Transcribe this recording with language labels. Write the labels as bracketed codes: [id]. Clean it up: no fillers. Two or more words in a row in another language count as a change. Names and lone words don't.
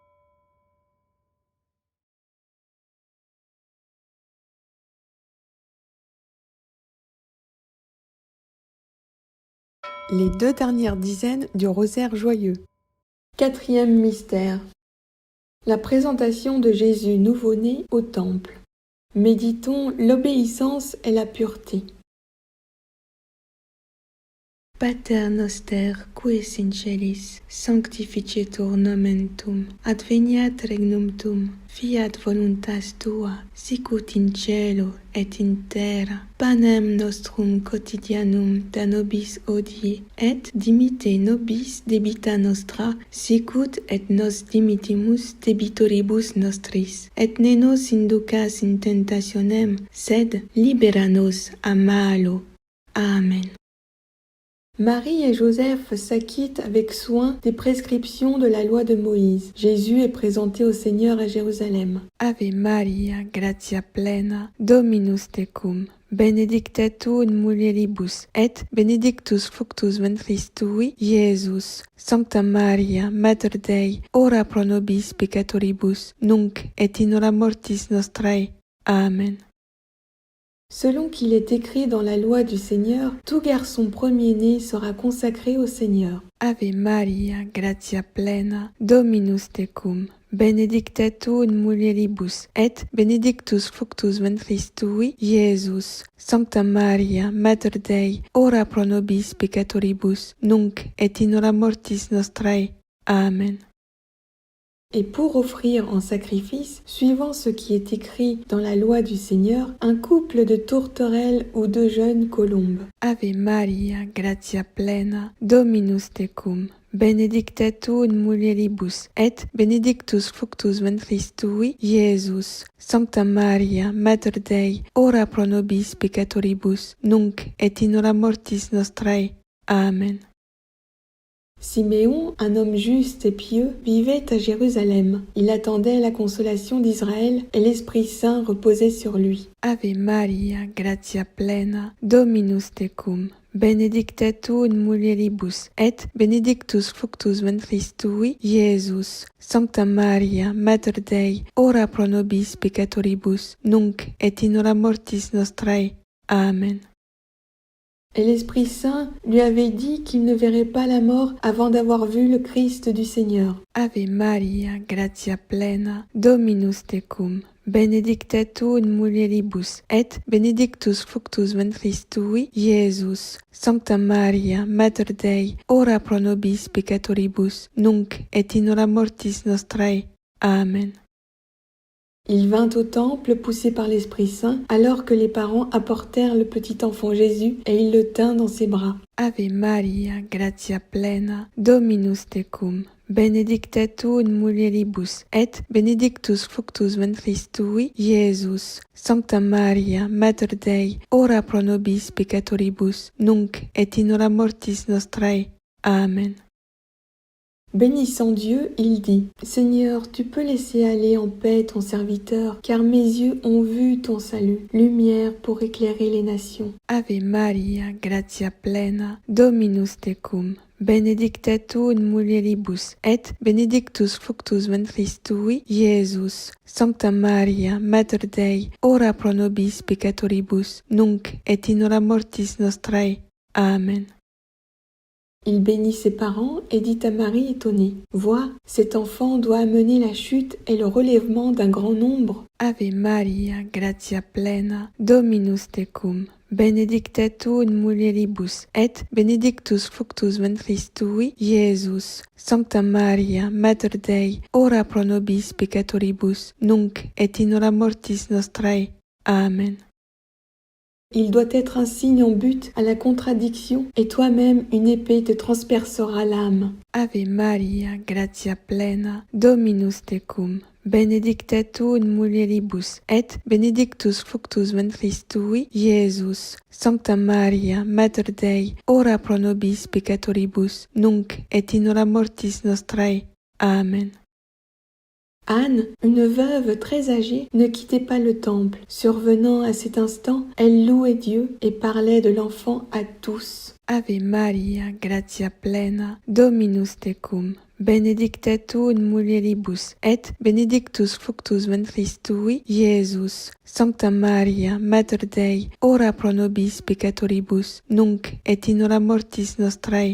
[fr] Les 2 dernières dizaines du rosaire joyeux. 4e mystère. La présentation de Jésus nouveau-né au temple. Méditons l'obéissance et la pureté. [la] Pater noster, qui es in celis, sanctificetur nomen tuum, adveniat regnum tuum, fiat voluntas tua, sicut in cielo et in terra. Panem nostrum quotidianum da nobis hodie, et dimitte nobis debita nostra, sicut et nos dimittimus debitoribus nostris. Et ne nos inducas in tentationem, sed libera nos a malo. Amen. [fr] Marie et Joseph s'acquittent avec soin des prescriptions de la loi de Moïse. Jésus est présenté au Seigneur à Jérusalem. [la] Ave Maria, gratia plena, Dominus tecum, benedicta tu in mulieribus, et benedictus fructus ventris tui, Iesus. Sancta Maria, Mater Dei, ora pro nobis peccatoribus, nunc et in hora mortis nostrae. Amen. [fr] Selon qu'il est écrit dans la loi du Seigneur, tout garçon premier-né sera consacré au Seigneur. [la] Ave Maria, gratia plena, Dominus tecum, benedicta tu in mulieribus, et benedictus fructus ventris tui, Iesus. Sancta Maria, Mater Dei, ora pro nobis peccatoribus, nunc et in hora mortis nostrae. Amen. [fr] Et pour offrir en sacrifice, suivant ce qui est écrit dans la loi du Seigneur, un couple de tourterelles ou de jeunes colombes. [la] Ave Maria, gratia plena, Dominus tecum, benedicta tu in mulieribus, et benedictus fructus ventris tui, Iesus. Sancta Maria, Mater Dei, ora pro nobis peccatoribus, nunc et in hora mortis nostrae. Amen. [fr] Siméon, un homme juste et pieux, vivait à Jérusalem. Il attendait la consolation d'Israël et l'Esprit Saint reposait sur lui. [la] Ave Maria, gratia plena, Dominus tecum, benedicta tu in mulieribus, et benedictus fructus ventris tui, Iesus. Sancta Maria, Mater Dei, ora pro nobis peccatoribus, nunc et in hora mortis nostrae. Amen. [fr] Et l'Esprit Saint lui avait dit qu'il ne verrait pas la mort avant d'avoir vu le Christ du Seigneur. [la] Ave Maria, gratia plena, Dominus tecum, benedicta tu in mulieribus, et benedictus fructus ventris tui, Iesus. Sancta Maria, Mater Dei, ora pro nobis peccatoribus, nunc et in hora mortis nostrae. Amen. [fr] Il vint au temple poussé par l'Esprit Saint, alors que les parents apportèrent le petit enfant Jésus et il le tint dans ses bras. [la] Ave Maria, gratia plena, Dominus tecum, benedicta tu in mulieribus, et benedictus fructus ventris tui, Iesus. Sancta Maria, Mater Dei, ora pro nobis peccatoribus, nunc et in hora mortis nostrae. Amen. [fr] Bénissant Dieu, il dit, « Seigneur, tu peux laisser aller en paix ton serviteur, car mes yeux ont vu ton salut, lumière pour éclairer les nations. [la] Ave Maria, gratia plena, Dominus tecum, benedicta tu in mulieribus, et benedictus fructus ventris tui, Iesus. Sancta Maria, Mater Dei, ora pro nobis peccatoribus, nunc et in hora mortis nostrae. Amen. [fr] » Il bénit ses parents et dit à Marie étonnée, « Vois, cet enfant doit amener la chute et le relèvement d'un grand nombre. [la] Ave Maria, gratia plena, Dominus tecum, benedicta tu in mulieribus, et benedictus fructus ventris tui, Iesus. Sancta Maria, Mater Dei, ora pro nobis peccatoribus, nunc et in hora mortis nostrae. Amen. [fr] » Il doit être un signe en but à la contradiction, et toi-même une épée te transpercera l'âme. [la] Ave Maria, gratia plena, Dominus tecum, benedicta tu in mulieribus, et benedictus fructus ventris tui, Iesus. Sancta Maria, Mater Dei, ora pro nobis peccatoribus, nunc et in hora mortis nostrae. Amen. [fr] Anne, une veuve très âgée, ne quittait pas le temple. Survenant à cet instant, elle louait Dieu et parlait de l'enfant à tous. [la] Ave Maria, gratia plena, Dominus tecum, benedicta tu in mulieribus, et benedictus fructus ventris tui, Iesus. Sancta Maria, Mater Dei, ora pro nobis peccatoribus, nunc et in hora mortis nostrae.